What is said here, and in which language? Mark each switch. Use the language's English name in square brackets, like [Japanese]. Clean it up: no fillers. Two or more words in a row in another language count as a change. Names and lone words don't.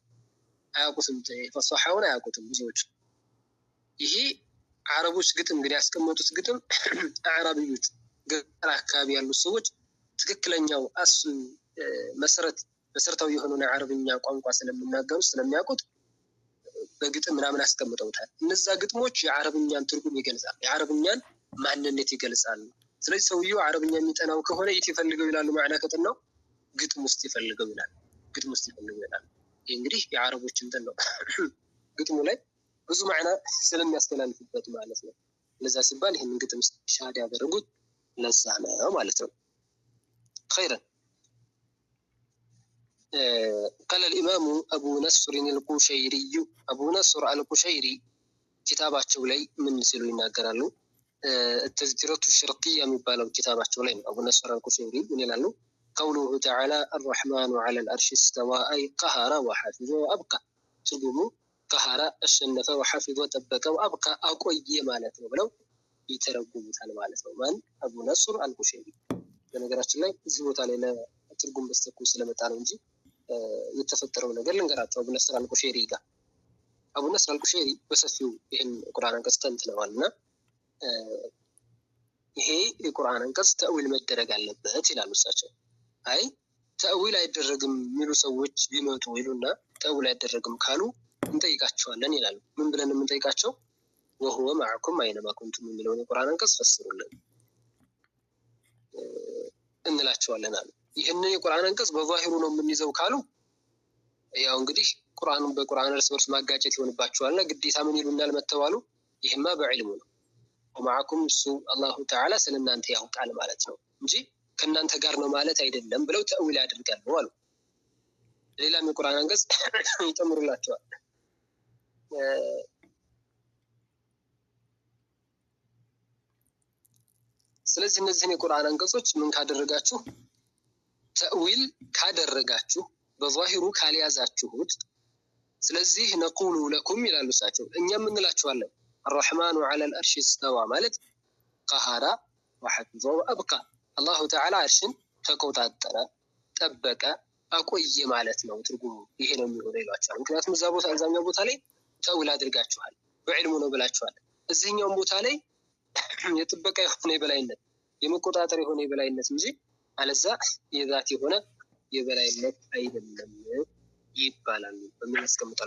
[Amharic] አያውቁትም፣ ፈሳሐውን አያውቁትም ብዙዎች። ይሄ አረቦች ግጥም እንግዲህ ያስቀመጡት ግጥም አረብዮች ገጠር አካባቢ ያሉ ሰዎች ትክክለኛው አስል መሰረታዊ የሆነውን የአረብኛ ቋንቋ ስለሚናገሩ ስለሚያውቁት በግጥም ምናምን አስቀምጠውታል። እነዛ ግጥሞች የአረብኛን ትርጉም ይገልጻሉ፣ የአረብኛን ማንነት ይገልጻሉ። ስለዚህ ሰውየው አረብኛ የሚጠናው ከሆነ የት ይፈልገው ይላሉ? ማዕና ከተናው ግጥም ውስጥ ይፈልገው ይላል። ይሄ እንግዲህ የአረቦች እንትን ነው። ግጥሙ ላይ ብዙ ማዕና ስለሚያስተላልፍበት ማለት ነው። ለዛ ሲባል ይሄን ግጥም ሻሃዳ ያደረጉት ለዛ ነው ማለት ነው። [Arabic] خيرا قال الإمام أبو نصر القشيري كتاباته [Amharic] ላይ ምን ሲሉ ይናገራሉ? التذكرة الشرقية የሚባለው كتاباته ላይ أبو نصر القشيري ምን ይላሉ? [Arabic] قوله تعالى الرحمن على العرش استوى أي قهر وحفظ وأبقى ትርጉሙ قهر አሸነፈ وحفظ وطبق وأبقى [Amharic] አቆየ ማለት ነው ብለው ይተረጉሙታል ማለት ነው። ማን? አቡ ነስር አልቁሸይሪ። በነገራችን ላይ እዚህ ቦታ ላይ ለትርጉም በስተኩ ስለመጣ ነው እንጂ የተፈጠረው ነገር ልንገራቸው። አቡ ነስር አልቁሸይሪ በሰፊው ይሄን ቁርአን አንቀጽ ተንትነዋልና ይሄ የቁርአን አንቀጽ ተእዊል መደረግ አለበት ይላሉ እሳቸው። አይ ተእዊል አይደረግም የሚሉ ሰዎች ቢመጡ ይሉና ተእዊል አይደረግም ካሉ እንጠይቃቸዋለን ይላሉ። ምን ብለን እንጠይቃቸው? [Arabic] وهو معكم اينما كنتم [Amharic] የሚለውን የቁርአን አንቀጽ ፈስሩልን እንላቸዋለን አሉ። ይሄንን የቁርአን አንቀጽ በዛሂሩ ነው የምንይዘው ካሉ ያው እንግዲህ ቁርአኑን በቁርአን እርስ በርስ ማጋጨት ይሆንባቸዋልና ግዴታ ምን ይሉናል መተዋሉ? ይሄማ በዕልሙ ነው [Arabic] ومعكم الله تعالى [Amharic] ስለናንተ ያውቃል ማለት ነው እንጂ ከናንተ ጋር ነው ማለት አይደለም ብለው ተእዊል ያደርጋሉ አሉ። ሌላም የቁርአን አንቀጽ ይጨምሩላቸዋል። ስለዚህ እነዚህን የቁርአን አንቀጾች ምን ካደረጋችሁ ተእዊል ካደረጋችሁ በዛሂሩ ካልያዛችሁት ስለዚህ [Arabic] نقول لكم [Amharic] ይላሉ እሳቸው እኛም እንላችኋለን [Arabic] الرحمن على العرش استوى [Amharic] ማለት [Arabic] قهر وحفظ وابقى الله تعالى [Amharic] عرشን ተቆጣጠረ ጠበቀ አቆየ ማለት ነው። ትርጉሙ ይሄ ነው የሚሆነው ይላችኋል። ምክንያቱም እዛኛው ቦታ ላይ ተእዊል አድርጋችኋል፣ በዕልሙ ነው ብላችኋል። እዚህኛው ቦታ ላይ የጥበቃ የሆነ የበላይነት የመቆጣጠር የሆነ የበላይነት እንጂ አለዛ የዛት የሆነ የበላይነት አይደለም ይባላል። በምን ያስቀምጣሉ?